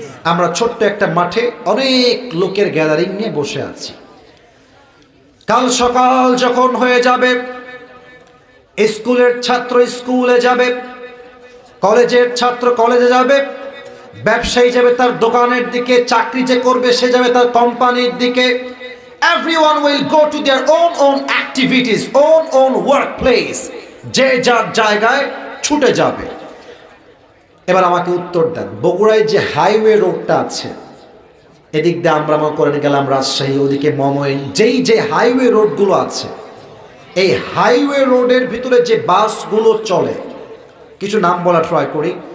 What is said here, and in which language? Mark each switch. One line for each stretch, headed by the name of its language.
Bangla: আমরা ছোট্ট একটা মাঠে অনেক লোকের গ্যাদারিং নিয়ে বসে আছি। কাল সকাল যখন হয়ে যাবে, স্কুলের ছাত্র স্কুলে যাবে, কলেজের ছাত্র কলেজে যাবে, ব্যবসায়ী যাবে তার দোকানের দিকে, চাকরি যে করবে সে যাবে তার কোম্পানির দিকে।
English: Everyone will go to their own activities, own workplace.
Bangla: যে যার জায়গায় ছুটে যাবে। এবার আমাকে উত্তর দেন, বগুড়ায় যে হাইওয়ে রোডটা আছে, এদিক দিয়ে আমরা মনে করে গেলাম রাজশাহী, ওদিকে মমইন, যে হাইওয়ে রোডগুলো আছে, এই হাইওয়ে রোডের ভিতরে যে বাসগুলো চলে, কিছু নাম বলা ট্রাই করি।